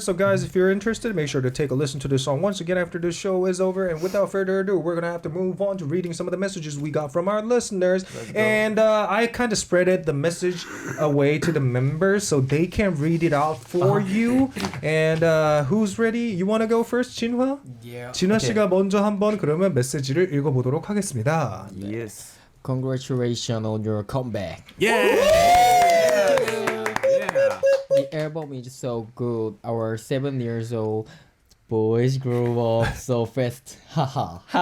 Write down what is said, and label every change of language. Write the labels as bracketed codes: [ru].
[en] So guys, if you're interested, make sure to take a listen to this song once again after this show is over. And without further ado, we're gonna have to move on to reading some of the messages we got from our listeners. And I kind of spreaded the message away to the members so they can read it out for you. And who's ready? You wanna go first, Jinhwa? Yeah. [ko] 진화 씨가 먼저 한번 그러면 메시지를 읽어보도록 하겠습니다. [en] Yes. Congratulations on your comeback. Yeah. The album is so good. Our 7 years old boys grew up so fast. Haha.